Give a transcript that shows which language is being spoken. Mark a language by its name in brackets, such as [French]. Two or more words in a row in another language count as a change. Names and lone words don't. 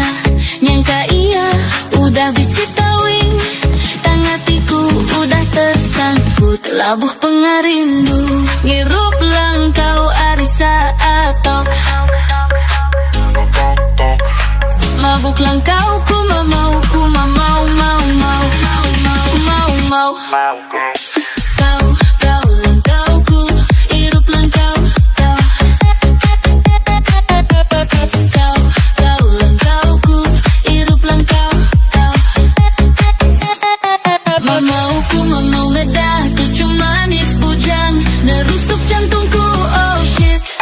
[Iban] Nyangka iya udah bisi tawing, tang hatiku udah tersangkut labuh pengarindu. Ngirup langkau arisa atok, mabuk langkau ku mamau, ku mamau, mau, mau, mau, mau, mau. Kau, kau langkauku, hirup langkau, kau. Kau langkauku, hirup langkau, kau. Mamauku, mamau ngedah, tuju manis bujang, nerusuk jantungku, [English] oh shit.